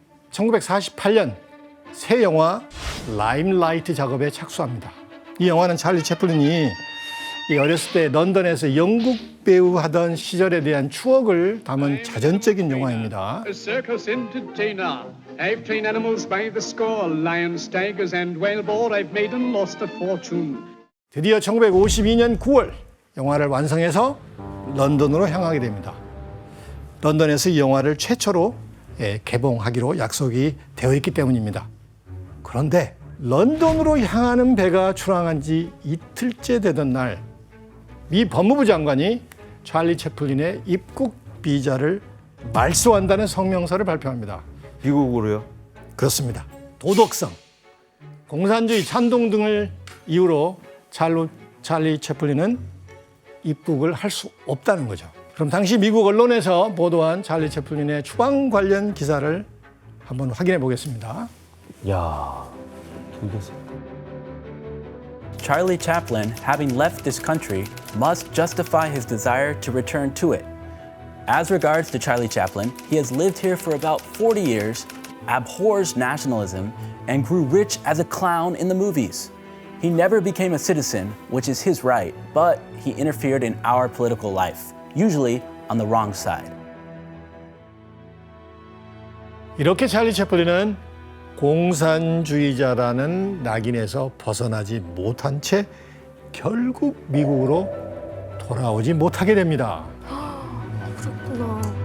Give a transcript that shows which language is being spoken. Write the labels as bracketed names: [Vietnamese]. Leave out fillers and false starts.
[Korean] 1948년 새 영화 라임라이트 작업에 착수합니다. 이 영화는 찰리 채플린이 이 어렸을 때 런던에서 영국 배우 하던 시절에 대한 추억을 담은 자전적인 영화입니다. [English] A circus entertainer. I've trained animals by the score. Lions, tigers, and whale boar. I've made and lost a fortune. [Korean] 드디어 1952년 9월 영화를 완성해서 런던으로 향하게 됩니다. 런던에서 이 영화를 최초로 개봉하기로 약속이 되어 있기 때문입니다. 그런데 런던으로 향하는 배가 출항한 지 이틀째 되던 날, 미 법무부 장관이 찰리 채플린의 입국 비자를 말소한다는 성명서를 발표합니다. 미국으로요? 그렇습니다. 도덕성, 공산주의 찬동 등을 이유로 찰리 채플린은 입국을 할 수 없다는 거죠. 그럼 당시 미국 언론에서 보도한 찰리 채플린의 추방 관련 기사를 한번 확인해 보겠습니다. 야, 되겠어. [English] Charlie Chaplin, having left this country, must justify his desire to return to it. As regards to Charlie Chaplin, he has lived here for about 40 years, abhors nationalism, and grew rich as a clown in the movies. He never became a citizen, which is his right, but he interfered in our political life, usually on the wrong side. [Korean] 이렇게 찰리 채플린은 공산주의자라는 낙인에서 벗어나지 못한 채 결국 미국으로 돌아오지 못하게 됩니다. 그렇구나.